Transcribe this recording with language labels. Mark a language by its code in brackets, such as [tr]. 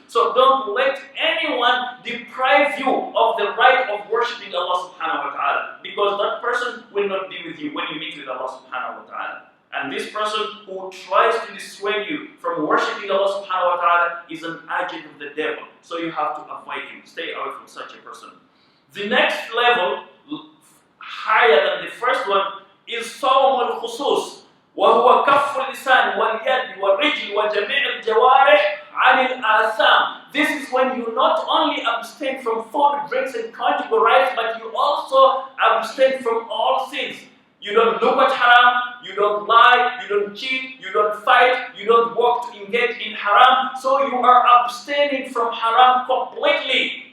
[en] So don't let anyone deprive you of the right of worshipping Allah subhanahu wa ta'ala, because that person will not be with you when you meet with Allah subhanahu wa ta'ala. And this person who tries to dissuade you from worshipping Allah subhanahu wa ta'ala is an agent of the devil. So you have to avoid him. Stay away from such a person. The next level, higher than the first one, is [ar] صوم الخصوص وهو كف اللسان واليد والرجل وجميع الجوارح عن الآثام. [en] This is when you not only abstain from food, drinks, and conjugal rights, but you also abstain from all sins. You don't look at haram, you don't lie, you don't cheat, you don't fight, you don't work to engage in haram. So you are abstaining from haram completely.